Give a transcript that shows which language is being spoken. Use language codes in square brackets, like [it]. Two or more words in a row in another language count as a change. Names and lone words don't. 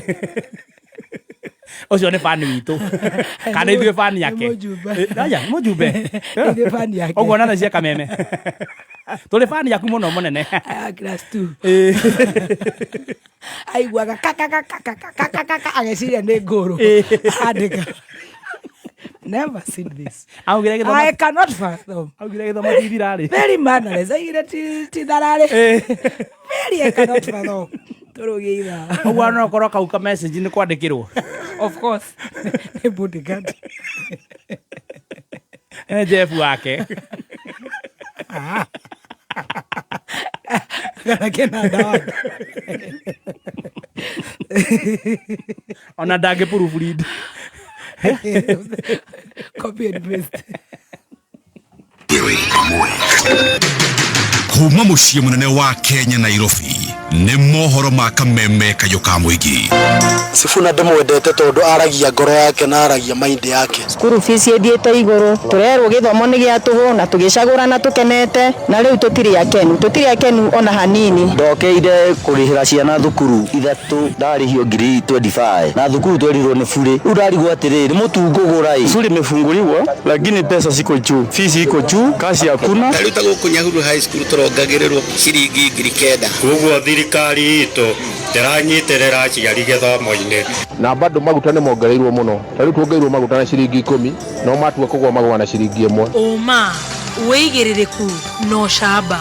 [ki] Ũcio nĩ fan witũ. Kana ithuĩ fan yake. Aya, mũjumbe. Nĩ fan yake. Ũguo na cia Kameme. Tũrĩ fan yaku mũno mũnene. Class 2. Aiguaga kaka ageciria nĩ ngũrũ. Andĩka. [en] Never seen this. I cannot fathom. Very mannerless. [ki] Ti darare. [en] Very I cannot fathom. [ki] Turugiira. Ũguo no korwo kauka message nĩ kwandĩkĩrwo. [en] Of course. [ki] Nĩ bodyguard. Jeff wake. Kana kena dawa. Ona ndangĩproof read. [en] Copy and paste. [ki] Kuma mũciĩ mũnene wa Kenya Nairobi nĩ mohoro ma Kameme kayũ ka mũingĩ. Sifuna ndĩmwendete tondũ aragia ngoro yake na aragia mind yake. [en] School fees [ki] ĩthiĩte igũrũ, tũrerwo gĩthomo nĩ gĩatũhũ na tũgĩcagũrana tũkenete, na rĩu tũtirĩ akenu ona hanini. Ndokeire kũrĩhĩra ciana thukuru 3 ndarĩhio ngiri 25 na thukuru twerirwo nĩ bure. Rĩu ndarigwo atĩrĩrĩ mũtungũgũra [sw] shule imefunguliwa lakini pesa ziko juu, fees iko juu, kazi hakuna. [ki] Rĩu ta gũkũ Nyahururu high school tũrongagĩrĩrwo ciringi ngiri 9. Koguo thirikari itũ ndĩranyitĩrĩra aciari gĩthomo-inĩ. Na bado maguta nĩ mongereirwo mũno. Rĩu tuongeirwo maguta na ciringi 10 no matua kũgwa magwa na ciringi 1. Oma wĩigĩrĩrĩku no camba.